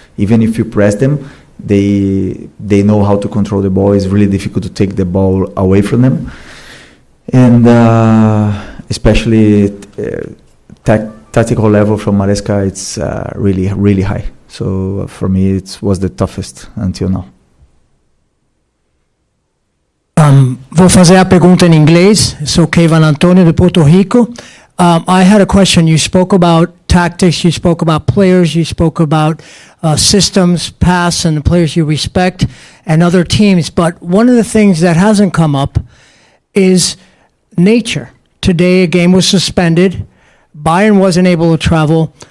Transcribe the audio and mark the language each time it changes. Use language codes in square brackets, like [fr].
[en] Even if you press them, they know how to control the ball. It's really difficult to take the ball away from them, and especially tactical level from Maresca, it's really high. So for me, it was the toughest until now. [pt] Vou fazer a pergunta em inglês. Sou Kevin Antonio de Puerto Rico. [en] I had a question. You spoke about tactics, you spoke about players, you spoke about systems, pass, and the players you respect, and other teams. But one of the things that hasn't come up is nature. Today, a game was suspended. Bayern wasn't able to travel.